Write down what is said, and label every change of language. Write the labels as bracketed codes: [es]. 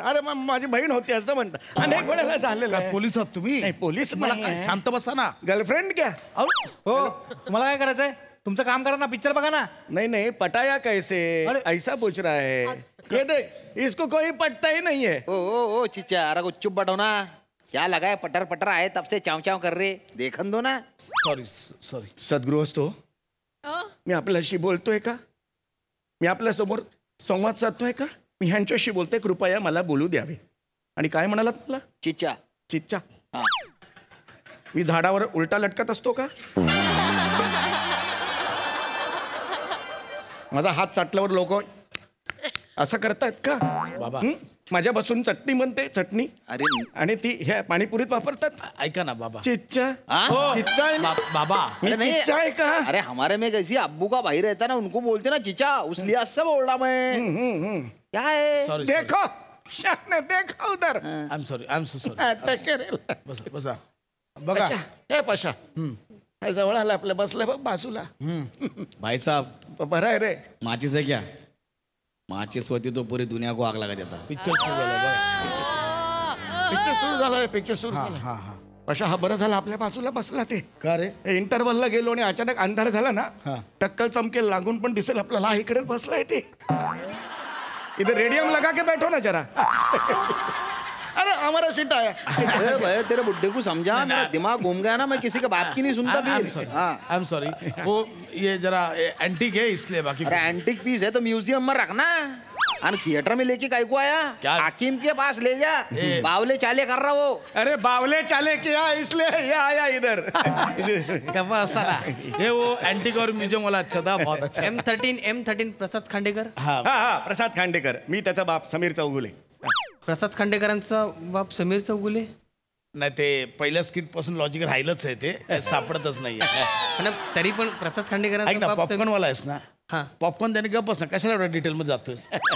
[mr] अरे माझी बहीण होती असं म्हणतात. अनेक वेळेला झालेलं आहे. पोलीस आहात तुम्ही? नाही पोलीस मला नाही. शांत बसा ना. [hi] गर्लफ्रेंड क्या? [mr] हो, तुम्हाला काय करायचंय? तुमचं काम करा ना, पिक्चर बघा ना. [hi] नहीं पटाया कैसे, ऐसा पूछ रहा है. ये देख, इसको कोई पटता ही नहीं है. ओ चिचा, अरे को चुप बैठो ना. क्या लगा है, पटर पटर आए तब से चाव चाव कर रहे, देखन दो ना. [en] Sorry. [mr] सद्गृहस्थो, मी आपल्याशी बोलतोय का? मी आपल्या समोर संवाद साधतोय का? मी ह्यांच्याशी बोलतोय, कृपया मला बोलू द्यावे. आणि काय म्हणालात मला? चिच्चा. मी झाडावर उलटा लटकत असतो का? माझा हात चाटल्यावर लोक असं करतायत का बाबा? माझ्या बसून चटणी बनते, चटणी. अरे आणि ती ह्या पाणीपुरीत वापरतात. ऐका ना बाबा. [hi] चिच्चा. चिच्चा है ना? [mr] बाबा [hi] अरे नहीं, चिच्चा है का? अरे हमारे में कैसी अब्बू का भाई रहता ना, उनको बोलते ना चिचा, उसलिए सब बोल रहा मैं. क्या है? [en] Sorry. [hi] देखो शाने, देखो उधर. [en] I am so sorry. [mr] बसा बघा. हे पशा जवळ आला आपल्या, बसलं बघ बाजूला. [hi] भाई साहब [mr] बरं आहे रे. [hi] माचिस है क्या? माचिस होती तो पूरी दुनिया को आग लगा देता. [mr] पिक्चर सुरू झाला. पिक्चर सुरू झालाय पिक्चर सुरू झाला अशा हा बरं झाला आपल्या बाजूला बसला ते का रे इंटरव्हलला गेलो आणि अचानक अंधार झाला ना टक्कल चमकेल लागून पण दिसेल आपल्याला इकडेच बसलाय ते [hi] इधर रेडियम लगा के बैठो ना जरा अरे हमारा सीट आया अरे भाई तेरे बुड्ढे को समझा मेरा दिमाग घूम गया ना मैं किसी के बाप की नहीं सुनता फिर [en] I am sorry [hi] वो ये जरा एंटीक है इसलिए बाकी अरे एंटीक पीस है तो म्यूजियम में रखना और थिएटर में लेके काय को आया हाकिम के पास ले जा बावले चाले कर रहा वो अरे बावले चाले किया इसलिए ये आया इधर ये वो एंटीक और म्यूजियम वाला अच्छा था बहुत अच्छा [mr] M13 प्रसाद खांडेकर हा प्रसाद खांडेकर मी त्याचा बाप समीर चौगुले प्रसाद खांडेकरांचा बाप समीर चौगुले नाही ते पहिल्या स्किट पासून लॉजिक राहिलंच आहे ते सापडतच नाहीये तरी पण प्रसाद खांडेकरांचा ऐक ना बाप पॉपकॉर्न वाला आहेस ना पॉपकॉर्न त्याने गप्प ना कशाला एवढ्या डिटेल मध्ये जातोयस